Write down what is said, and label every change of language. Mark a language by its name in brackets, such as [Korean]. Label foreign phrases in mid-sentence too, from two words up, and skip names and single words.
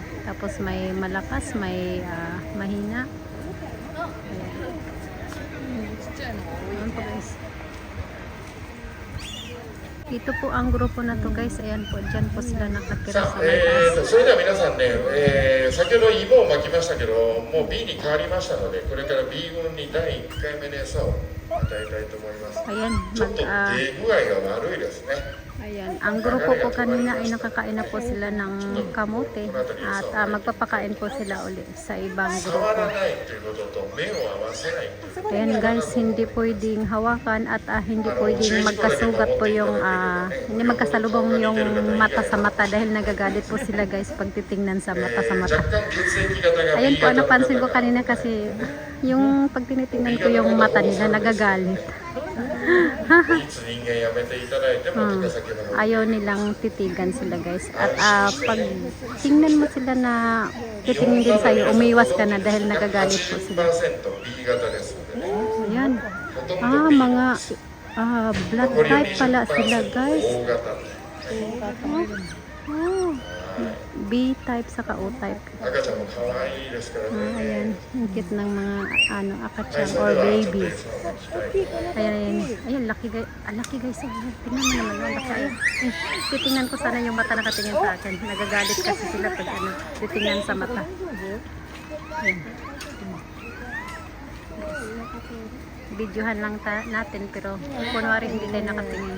[Filipino] Tapos may malakas, may mahina. Ayan. Ayan po guys. Ito po ang grupo na to guys. Ayan po. Diyan po sila nakatira [Japanese] さ [Filipino] sa [Japanese] あ、 [Filipino] may taas. [Japanese] それでは皆さんね、先ほど芋をまきましたけど、もう B に変わりましたので、これから B 軍に第1回目の餌を与えたいと思います。 [Filipino] Ayan. [Japanese] ちょっと出具合が悪いですね。 [Filipino] Ayan, ang grupo po kanina ay nakakain na po sila ng kamote at magpapakain po sila uli sa ibang [Japanese] 触 [Filipino] grupo. [Japanese] らないということと目を合わせないということ。 [Filipino] Ayan guys, hindi pwedeng hawakan at hindi pwedeng magkasugat po yung hindi magkasalubong yung mata sa mata dahil nagagalit po sila guys pag titingnan sa mata sa mata. [Japanese] 若干血液型が [Filipino] Ayan B po, [Japanese] 型の方 [Filipino] napansin ko [Japanese] が [Filipino] kanina kasi yung pag tinitingnan ko yung mata nila nagagalit. [Japanese] いつ人間やめていただいても手先の方 [Filipino] Ayaw nilang titigan sila guys. At pag tingnan mo sila na titingin din sa'yo, umiwas ka na dahil nagagalit po sila. [Japanese] 10% B 型ですのでね。 [Filipino] Ayan. [Japanese] ほとんど B [Filipino] Mga [English] blood type [Filipino] pala sila guys. [Japanese] O 型。 [English] Oh, B type saka O type. [Japanese] 赤ちゃんも可愛いですからね。 [Filipino] Ayan. Ang cute ng mga akachan [Japanese] そ [English] or [Japanese] れでは [English] baby. [Japanese] ちょっと餌をまきたいと思います。 [Filipino] Ayan, ayan. Ayan, laki guys. Laki guys. Tingnan mo naman yung laki. Titingnan ko sana yung mata nakatingin sa akin. Nagagalit kasi sila pag titingnan sa mata. Ayan. Videohan lang natin pero kunwari hindi tayo nakatingin.